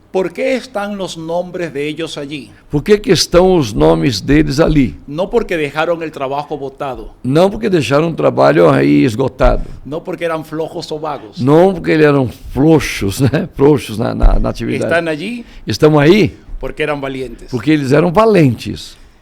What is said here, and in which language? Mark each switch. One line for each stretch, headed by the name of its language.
Spanish: ¿Por qué están los nombres de ellos allí?
Portuguese: Por que estão os nomes deles ali?
Spanish: No porque dejaron el trabajo botado,
Portuguese: Não porque deixaram um trabalho aí esgotado.
Spanish: no porque eran flojos o vagos.
Portuguese: Não porque eles eram frouxos, né? Frouxos na atividade.
Spanish: Están allí
Portuguese: Estão aí
Spanish: porque eran valientes.
Portuguese: porque eles eram valentes.